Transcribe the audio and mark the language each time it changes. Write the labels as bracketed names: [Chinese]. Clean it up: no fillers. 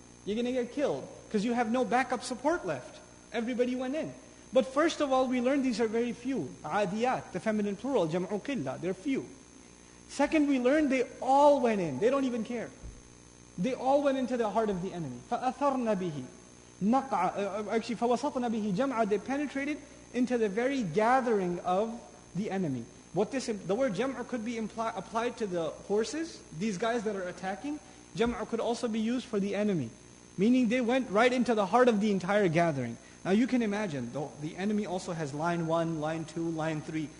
[English] You're going to get killed because you have no backup support left. Everybody went in. But first of all, we learned these are very few. Adiyat, the feminine plural, jam'u qilla, they're few. Second, we learned they all went in. They don't even care. They all went into the heart of the enemy. [Arabic] فَأَثَرْنَ بِهِ [English] Actually, [Arabic] فَوَسَطْنَ بِهِ جَمْعًا. [English] They penetrated into the very gathering of the enemy. The word jam'a could be applied to the horses, these guys that are attacking. Jam'a could also be used for the enemy. Meaning they went right into the heart of the entire gathering. Now you can imagine, the enemy also has line 1, line 2, line 3.